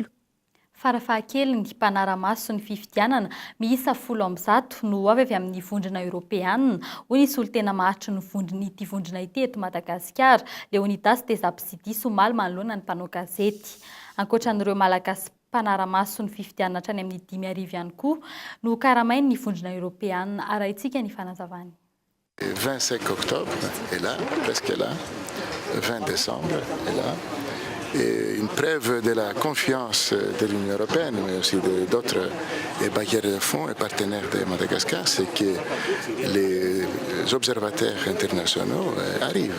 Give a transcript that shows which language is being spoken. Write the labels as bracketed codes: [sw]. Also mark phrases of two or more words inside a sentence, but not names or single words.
[mg] Farafahakely ny mpanara-maso ny fifidianana miisa 10 no avy amin'ny vondrona Europeanina hoy ny solitena mahatry ny vondrony ity vondrona ity eto Madagasikara, Leonidas Tesapsity Somaly manoloana ny mpanao gazety. Ankoatran'ireo malagasy mpanara-maso ny fifidianana hatrany amin'ny 5 ihany koa no karamainy ny vondrona Europeanina, arahintsika ny fanazavany. [fr] 25 octobre est là, presque là. 20 décembre est là. Et une preuve de la confiance de l'Union européenne, mais aussi d'autres bailleurs de fonds et partenaires de Madagascar, c'est que les observateurs internationaux arrivent.